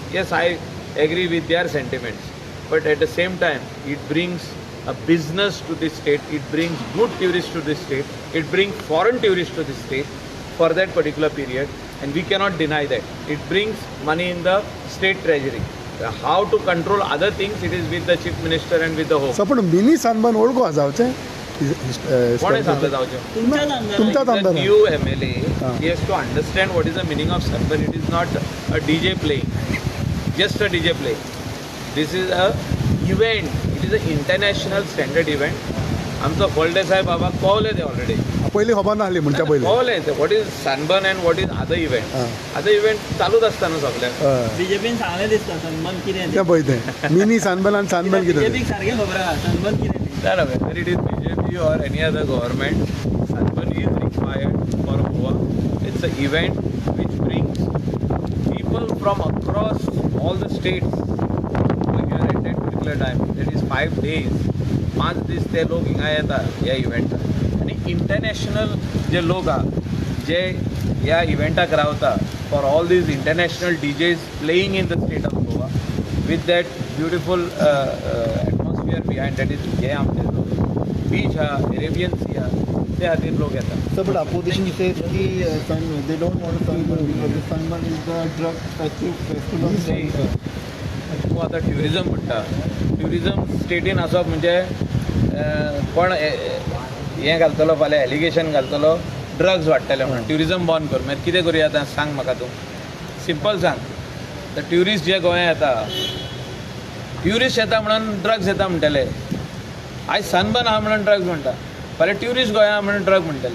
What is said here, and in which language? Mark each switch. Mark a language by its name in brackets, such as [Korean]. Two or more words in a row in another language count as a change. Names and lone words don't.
[English] Yes, I agree with their sentiments. But at the same time, it brings a business to this state, it brings good tourists to this state, it brings foreign tourists to this state for that particular period, and we cannot deny that. It brings money in the state treasury. How to control other things, it is with the chief minister and with the home. [Konkani] पण मिनी सनबर्न ओल्ड गोवा जावचें कोणे सांगलं जावचें? तुमच्याच आमदारान. तुमच्याच [English] The [Konkani] आमदार [English] new MLA, he has to understand what is the meaning of sunburn. It is not a DJ playing, just a DJ playing. This is a event. It is an international standard event. [Konkani] आमचो फळडे साहेब बाबा कळले ते ऑलरेडी. पयलीं खबर नासली म्हणच्या पयलीं. कळले ते [English] what is Sunburn and what is other event. other event [Konkani] चालूच आसता न्हू सगळ्यांक. बीजेपीन सांगलें दिसता सनबर्न कितें तें पळय तें मिनी सनबर्न आनी सनबर्न कितें बीजेपीक सारकें खबर आहा सनबर्न कितें तें. [English] No, whether it is BJP or any other government, sunburn is required for Goa. It's an event which brings people from across all the states here at that particular time. That is 5 days. [Konkani] 5 दीस ते लोक हिंगा येता ह्या इव्हेंटाक आनी इंटरनॅशनल जे लोक आहा जे ह्या इव्हेंटाक रावता [English] for all these international DJs playing in the state of Goa with that beautiful atmosphere behind that is [Konkani] हे आमचे बीच हा अरेबियन सी हा ते खातीर लोक येतात. [English] So, but opposition says they don't want sunburn because the sunburn is the drug festival. [Konkani] तूं आतां ट्युरिजम म्हणटा, ट्युरिजम स्टेटीन आसप म्हणजे कोण हें घालतलो फाल्यां एलिगेशन घालतलो ड्रग्स वाडटले म्हणून ट्युरिजम बंद कर. मागीर कितें करूया आतां सांग म्हाका तूं. सिंपल सांग. [English] the tourist [Konkani] जे गोंया येता ट्युरिस्ट येता म्हणून ड्रग्स येता म्हणटाले, आयज सनबर्न आहा म्हणून ड्रग्स म्हणटा, फाल्यां ट्युरिस्ट गोंया म्हणून ड्रग म्हणटाले.